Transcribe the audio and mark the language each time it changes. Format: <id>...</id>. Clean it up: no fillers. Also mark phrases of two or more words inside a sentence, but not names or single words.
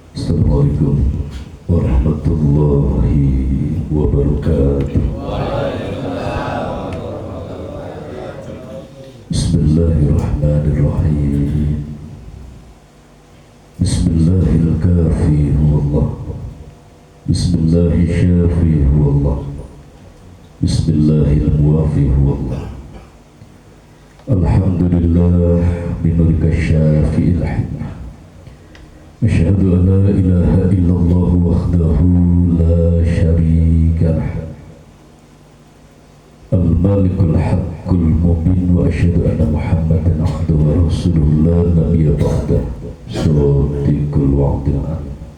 <ar>السلام عليكم ورحمة الله وبركاته. بسم الله الرحمن الرحيم. بسم الله الرحمن الرحيم هو الله. بسم الله الرحمن الرحيم هو الله. بسم الله الرحمن الرحيم هو الله. الحمد لله بنورك شافي الحكمة. أشهد أن لا إله إلا الله وحده لا شريك له. الملك الحق المبين وأشهد أن محمدا عبده ورسوله لا نبي بعده. صادق الوعد الأمين.</ar>